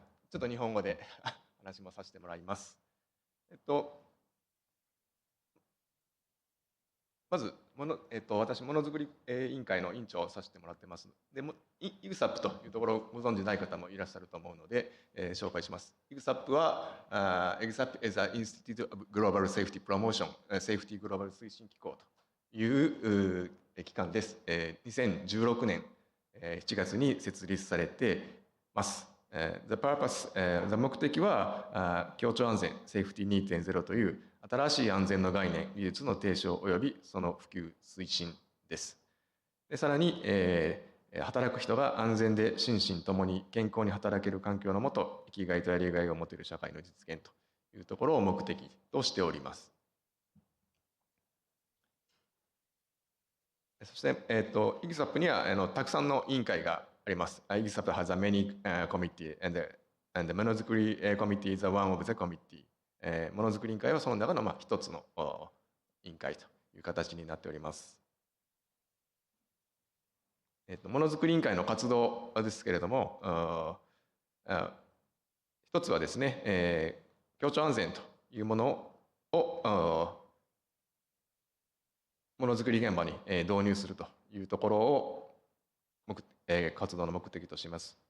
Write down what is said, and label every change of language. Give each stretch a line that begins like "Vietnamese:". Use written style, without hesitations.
Japanese: ちょっと日本語で話もさせてもらいます。まず私、ものづくり委員会の委員長をさせてもらってます。でも、EXPO というところをご存じない方もいらっしゃると思うので、紹介します。
English: EXPO は、EXPO is an Institute of Global Safety Promotion, Safety Global
Japanese: 推進機構という機関です。 2016年7月に設立されてます。
English: The purpose、
Japanese: 目的は協調安全、セーフティ 2.0 という新しい安全の概念、技術の提唱及びその普及推進です。でさらに、働く人が安全で心身ともに健康に働ける環境のもと、生きがいとやりがいを持てる社会の実現というところを目的としております。そして、EXPO にはたくさんの委員会があります。
English: EXPO has a many committee and ものづくりcommittee is one of the committee。
Japanese: ものづくり委員会はその中の一つの委員会という形になっております。ものづくり委員会の活動ですけれども、一つはですね、協調安全というものをものづくり現場に導入するというところを活動の目的とします。